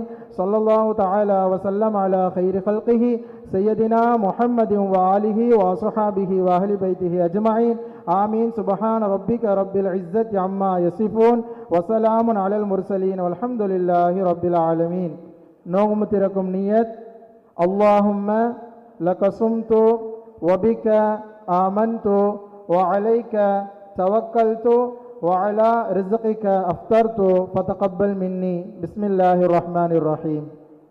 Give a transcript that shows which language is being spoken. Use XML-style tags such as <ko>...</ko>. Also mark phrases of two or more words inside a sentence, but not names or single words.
<ar>صلى الله تعالى وسلم على خير خلقه سيدنا محمد وآله وأصحابه وأهل بيته أجمعين. ஆமீன். سبحان ربك رب العزة عما يصفون وسلام على المرسلين والحمد لله رب العالمين.</ar> <ta>நோன்பு திறக்கும் நியத்.</ta> <ar>اللهم لك صمت وبك آمنت وعليك توكلت وعلى رزقك أفطرت فتقبل مني. بسم الله الرحمن الرحيم.</ar>